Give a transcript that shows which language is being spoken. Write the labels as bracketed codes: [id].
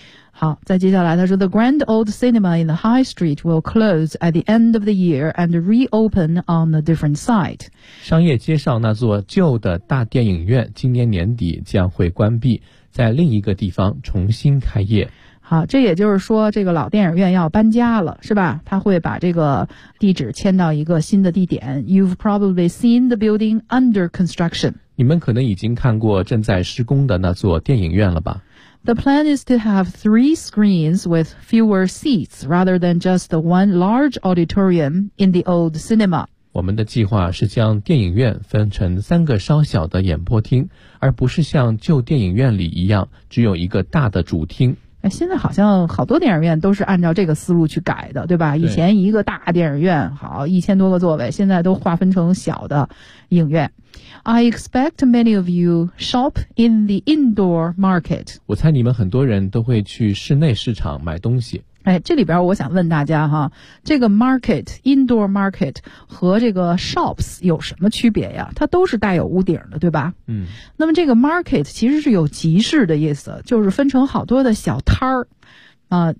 [zh] 好，再接下来他说 [en] The Grand Old Cinema in the High Street will close at the end of the year and reopen on a different site. [zh] 商业街上那座旧的大电影院今年年底将会关闭，在另一个地方重新开业。好，这也就是说这个老电影院要搬家了，是吧？他会把这个地址迁到一个新的地点。 [en] You've probably seen the building under construction. [zh] 你们可能已经看过正在施工的那座电影院了吧？ [en] The plan is to have three screens with fewer seats rather than just the one large auditorium in the old cinema. [zh] 我们的计划是将电影院分成三个稍小的演播厅，而不是像旧电影院里一样只有一个大的主厅。现在好像好多电影院都是按照这个思路去改的，对吧？对，以前一个大电影院好一千多个座位，现在都划分成小的影院。 [en] I expect many of you shop in the indoor market. [zh] 我猜你们很多人都会去室内市场买东西。这里边我想问大家哈，这个 market indoor market 和这个 shops 有什么区别呀？它都是带有屋顶的，对吧？嗯，那么这个 market 其实是有集市的意思，就是分成好多的小摊儿啊。